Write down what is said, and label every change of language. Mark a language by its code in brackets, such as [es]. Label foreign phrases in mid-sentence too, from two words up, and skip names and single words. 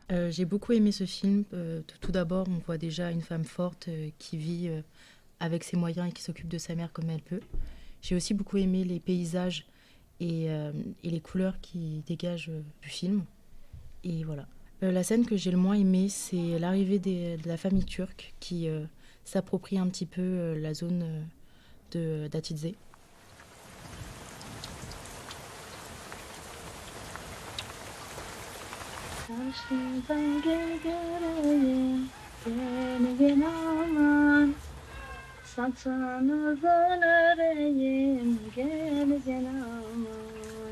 [fr] J'ai beaucoup aimé ce film. Tout d'abord, on voit déjà une femme forte qui vit avec ses moyens et qui s'occupe de sa mère comme elle peut. J'ai aussi beaucoup aimé les paysages et les couleurs qui dégagent du film. Et voilà. La scène que j'ai le moins aimée, c'est l'arrivée de la famille turque qui s'approprie un petit peu la zone d'Atitse. [tr] Karşıdan gel göreyim, gel aman. Saçınızdan öreyim, gel aman.